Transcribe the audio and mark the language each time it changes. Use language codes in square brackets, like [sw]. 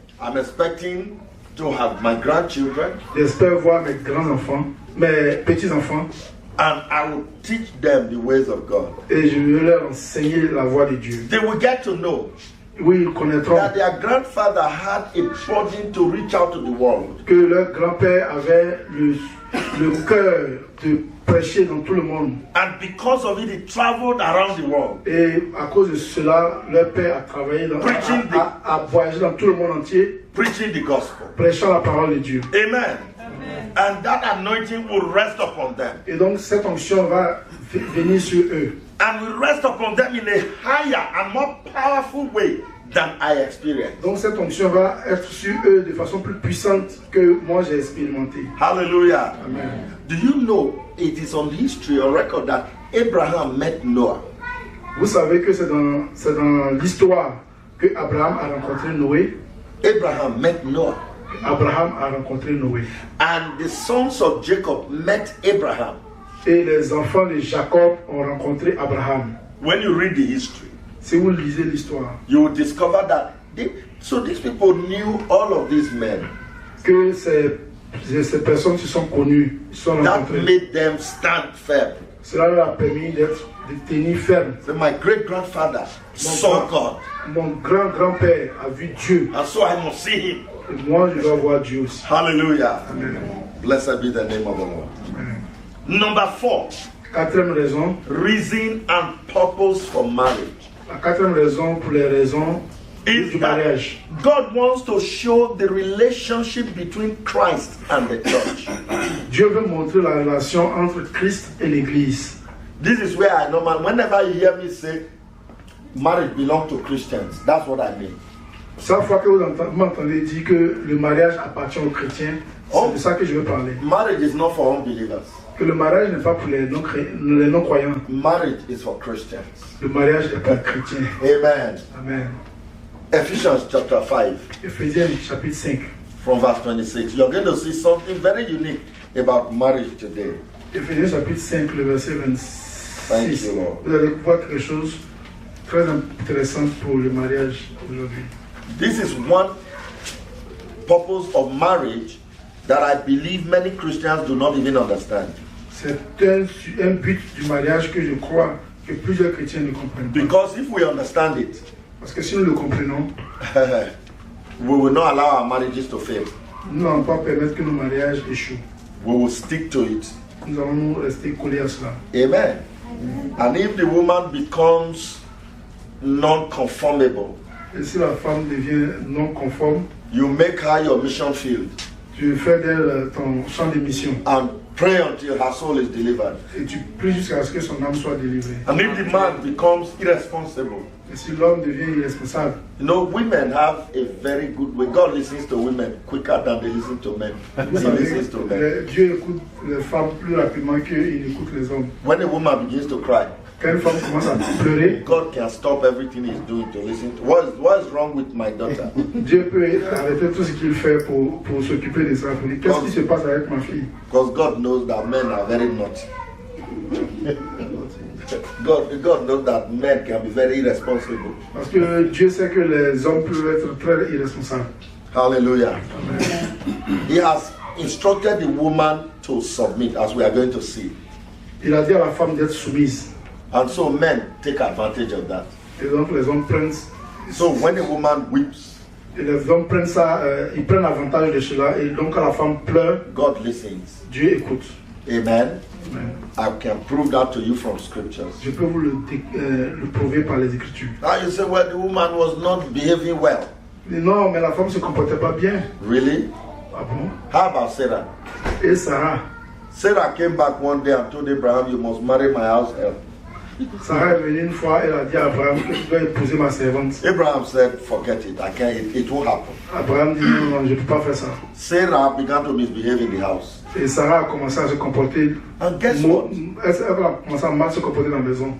[en] I'm expecting to have my grandchildren [fr] J'espère voir mes grands-enfants, mes petits-enfants, [en] and I will teach them the ways of God. [fr] et je vais leur enseigner la voie de Dieu. [en] They will get to know [fr] Oui, ils connaîtront [en] that their grandfather had a burden to reach out to the world. [fr] que leur grand-père avait le cœur de prêcher dans tout le monde. [en] And because of it, he traveled around the world, [fr] Et à cause de cela, leur père a travaillé, a voyagé dans tout le monde entier, [en] preaching the gospel. [fr] prêchant la parole de Dieu. [en] Amen. And that anointing will rest upon them. [fr] Et donc cette onction va venir sur eux. [en] And will rest upon them in a higher and more powerful way than I experienced. [fr] Donc cette onction va être sur eux de façon plus puissante que moi j'ai expérimenté. [en] Hallelujah. Amen. Do you know it is on history or record that Abraham met Noah? [fr] Vous savez que c'est dans l'histoire que Abraham a rencontré Noé. [en] Abraham met Noah. [fr] Abraham a rencontré Noé. [en] And the sons of Jacob met Abraham. [fr] Et les enfants de Jacob ont rencontré Abraham. [en] When you read the history, [fr] Si vous lisez l'histoire, [en] you will discover that these people knew all of these men. [fr] que ces personnes se sont connues, se sont [en] That [fr] rencontrées. [en] made them stand firm. [fr] Cela leur a permis de tenir ferme. [en] So my great grandfather saw God, [fr] Mon grand-grand-père a vu Dieu. [en] and so I must see him. [fr] Et moi, je dois voir Dieu aussi. [en] Hallelujah. Amen. Blessed be the name of the Lord. Amen. Number 4, [fr] Quatrième raison, [en] reason and purpose for marriage [fr] la quatrième raison pour les raisons [en] is [fr] du [en] that [fr] mariage. [en] God wants to show the relationship between Christ and the church. [fr] Dieu veut montrer la relation entre Christ et l'Église. [en] This is where I normally, whenever you hear me say marriage belongs to Christians, that's what I mean. [fr] Chaque fois que vous m'entendez dire que le mariage appartient aux chrétiens, c'est de ça que je veux parler. [en] Marriage is not for unbelievers. [fr] Que le mariage n'est pas pour les non-croyants. [en] Marriage is for Christians. [fr] Le mariage est pour les chrétiens. [en] Amen. Amen. Ephesians chapter 5 [fr] Éphésiens chapitre 5. [en] from verse 26. You're going to see something very unique about marriage today. [fr] Éphésiens chapitre 5, le verset [en] Thank [fr] 26. [en] you, Lord. [fr] Vous allez voir quelque chose de très intéressant pour le mariage aujourd'hui. [en] This is one purpose of marriage that I believe many Christians do not even understand. [fr] C'est un but du mariage que je crois que plusieurs chrétiens ne comprennent pas. [en] Because if we understand it, [fr] Parce que si nous le comprenons, [en] we will not allow our marriages to fail. [fr] nous n'allons pas permettre que nos mariages échouent. [en] We will stick to it. [fr] Nous allons nous rester collés à cela. [en] Amen. And if the woman becomes non-conformable, [fr] Et si la femme devient non conforme, [en] you make her your mission field [fr] tu fais d'elle ton champ d'émission [en] and pray until her soul is delivered. [fr] et tu pries jusqu'à ce que son âme soit délivrée. [en] And if the man becomes irresponsible, [fr] Et si l'homme devient irresponsable, [en] you know, women have a very good way. God listens to women quicker than they listen to men. [fr] vous [en] He [fr] savez, [en] listens to men. [fr] Dieu écoute les femmes plus rapidement qu'il écoute les hommes. [en] When a woman begins to cry, [fr] Quand une femme commence à pleurer, [en] God can stop everything he's doing to listen to. What is wrong with my daughter? [fr] Dieu peut arrêter tout ce qu'il fait pour s'occuper de ça. Pour dire, qu'est-ce qui se passe avec ma fille? [en] Because God knows that men are very naughty. God knows that men can be very irresponsible. [fr] Parce que Dieu sait que les hommes peuvent être très irresponsables. [en] Hallelujah. He has instructed the woman to submit, as we are going to see. [fr] Il a dit à la femme d'être soumise. [en] And so men take advantage of that. [fr] Et donc les hommes prennent, [en] So when a woman weeps, [fr] et les hommes prennent ça, ils prennent avantage de cela. Et donc quand la femme pleure, [en] God listens. [fr] Dieu écoute. [en] Amen. Amen. I can prove that to you from scriptures. [fr] Je peux vous le prouver par les Écritures. [en] Now you say, well, the woman was not behaving well. [fr] Il dit non, mais la femme ne se comportait pas bien. [en] Really? [fr] Ah bon? [en] How about Sarah? [fr] Et Sarah? [en] Sarah came back one day and told Abraham, you must marry my house help. [fr] Sarah est venue une fois, elle a dit à Abraham que tu dois épouser ma servante. [en] Abraham said, forget it, I can't, it won't happen. [fr] Abraham dit non, non, je ne peux pas faire ça. [en] Sarah began to misbehave in the house. [fr] Et Sarah a commencé à se comporter. [en] And guess what? [fr] Elle a commencé à mal se comporter dans la maison.